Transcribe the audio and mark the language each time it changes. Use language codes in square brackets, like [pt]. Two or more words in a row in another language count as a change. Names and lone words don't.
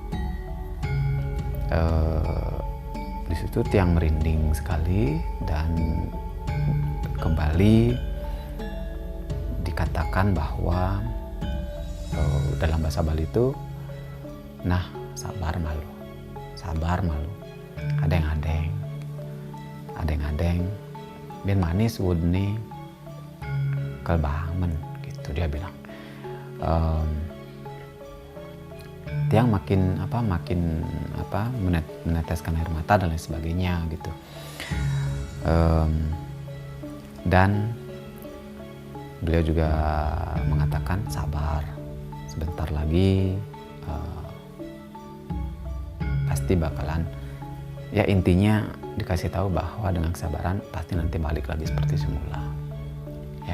[id] Di situ tiang merinding sekali, dan kembali dikatakan bahwa dalam bahasa Bali itu, nah [ban] sabar malu, adeng, ben manis wudni kelbahamen [id] gitu dia bilang. Tiang makin meneteskan air mata dan lain sebagainya gitu. Dan beliau juga mengatakan sabar, sebentar lagi pasti bakalan, ya intinya dikasih tahu bahwa dengan kesabaran pasti nanti balik lagi seperti semula ya.